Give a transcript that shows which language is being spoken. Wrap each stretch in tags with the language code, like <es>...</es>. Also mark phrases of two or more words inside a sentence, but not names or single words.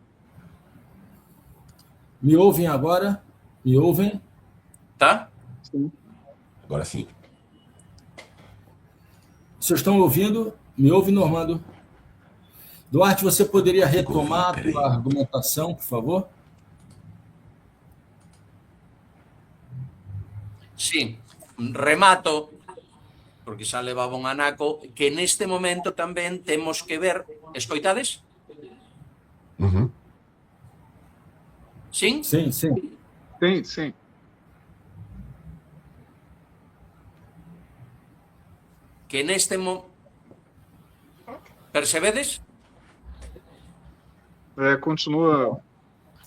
<pt>Me ouvem agora? Me ouvem? Tá? Sim. Agora sim. Vocês estão ouvindo? Me ouve, Normando? Duarte, você poderia retomar a tua argumentação, por favor?</pt> <gl>Sí, remato, porque xa levaba un anaco, que neste momento tamén temos que ver... Escoitades?</gl> <pt>Sim? Sim. Sim.</pt> <gl>Que neste momento... Percebedes?</gl> <pt>Continua...</pt>